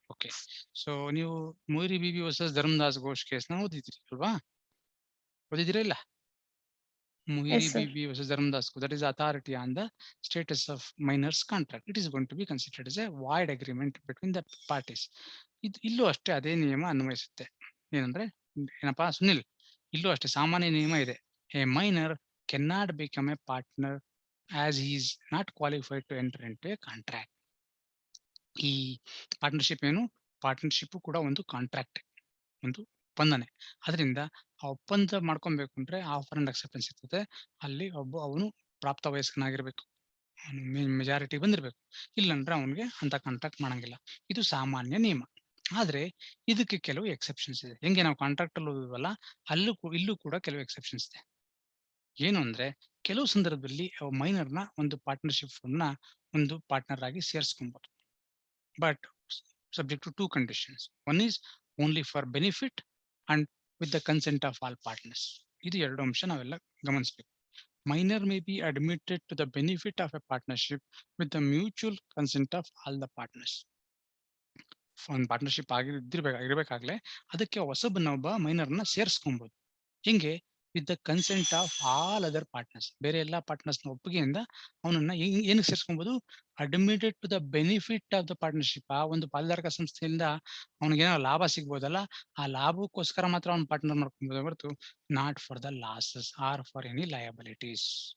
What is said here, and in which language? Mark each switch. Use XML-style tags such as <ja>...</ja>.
<kn>Okay, so ನೀವು ಮೊಯ್ರಿ Bibi versus ಧರ್ಮದಾಸ್ Ghosh ಕೇಸ್ನ ಓದಿದ್ರಿ ಅಲ್ವಾ? ಓದಿದಿರಾ ಇಲ್ಲ? ಮೊಯ್ರಿ</kn> <en>Yes, sir. Bibee versus Dharmodas, that is authority on the status of minors contract. It is going to be considered as a void agreement between the parties.</en> <kn>ಇಲ್ಲೂ ಅಷ್ಟೇ ಅದೇ ನಿಯಮ ಅನ್ವಯಿಸುತ್ತೆ. ಏನಂದ್ರೆ ಏನಪ್ಪಾ ಸುನಿಲ್, ಇಲ್ಲೂ ಅಷ್ಟೇ ಸಾಮಾನ್ಯ ನಿಯಮ ಇದೆ.</kn> <en>A minor can not become a partner as he is not qualified to enter into a contract.</en> <kn>ಈ ಪಾರ್ಟ್ನರ್ಶಿಪ್ ಏನು? ಪಾರ್ಟ್ನರ್ಶಿಪ್ ಕೂಡ ಒಂದು ಕಾಂಟ್ರಾಕ್ಟ್, ಒಂದು ಒಪ್ಪಂದನೆ. ಅದರಿಂದ ಆ ಒಪ್ಪಂದ ಮಾಡ್ಕೊಬೇಕು ಅಂದ್ರೆ ಆಫರ್ ಅಂಡ್ ಅಕ್ಸೆಪ್ಟೆನ್ಸ್ ಇರ್ತದೆ. ಅಲ್ಲಿ ಅವನು ಪ್ರಾಪ್ತ ವಯಸ್ಕನಾಗಿರ್ಬೇಕು, ಮೆಜಾರಿಟಿ ಬಂದಿರ್ಬೇಕು. ಇಲ್ಲಂದ್ರೆ ಅವನಿಗೆ ಅಂತ ಕಾಂಟ್ರಾಕ್ಟ್ ಮಾಡಂಗಿಲ್ಲ. ಇದು ಸಾಮಾನ್ಯ ನಿಯಮ. ಆದ್ರೆ ಇದಕ್ಕೆ ಕೆಲವು ಎಕ್ಸೆಪ್ಷನ್ಸ್ ಇದೆ. ಹೆಂಗೆ ನಾವು ಕಾಂಟ್ರಾಕ್ಟ್ ಅಲ್ಲಿ ಓದುವಲ್ಲ, ಇಲ್ಲೂ ಕೂಡ ಕೆಲವು ಎಕ್ಸೆಪ್ಷನ್ಸ್ ಇದೆ. ಏನು ಅಂದ್ರೆ ಕೆಲವು ಸಂದರ್ಭದಲ್ಲಿ ಮೈನರ್ನ ಒಂದು ಪಾರ್ಟ್ನರ್ಶಿಪ್ ನ ಒಂದು ಪಾರ್ಟ್ನರ್ ಆಗಿ ಸೇರಿಸ್ಕೊಬಹುದು.</kn> <en>But subject to two conditions. One is only for benefit and with the consent of all partners.</en> <kn>ಇದು ಎರಡು ಅಂಶ ನಾವೆಲ್ಲ ಗಮನಿಸಬೇಕು.</kn> <en>Minor may be admitted to the benefit of a partnership with the mutual consent of all the partners.</en> <kn>ಒಂದು partnership ಇರ್ಬೇಕಾಗ್ಲೇ ಅದಕ್ಕೆ ಹೊಸಬನೊಬ್ಬ ಮೈನರ್ನ ಸೇರಿಸ್ಕೊಬಹುದು. ಹಿಂಗೆ</kn> <en>with the consent of all other partners,</en> <kn>ಬೇರೆ ಎಲ್ಲಾ ಪಾರ್ಟ್ನರ್ಸ್ ನ ಒಪ್ಪಿಗೆಯಿಂದ ಅವನನ್ನ ಏನಕ್ಕೆ ಸೇರಿಸ್ಕೊಬಹುದು?</kn> <en>Admitted to the benefit of the partnership.</en> <kn>ಆ ಒಂದು ಪಾಲ್ದಾರಕ ಸಂಸ್ಥೆಯಿಂದ ಅವನಿಗೇನೋ ಲಾಭ ಸಿಗ್ಬೋದಲ್ಲ, ಆ ಲಾಭಕ್ಕೋಸ್ಕರ ಮಾತ್ರ ಅವ್ನ ಪಾರ್ಟ್ನರ್ ಮಾಡ್ಕೊಬಹುದು ಹೊರತು</kn> <en>Not for the losses or for any liabilities.</en>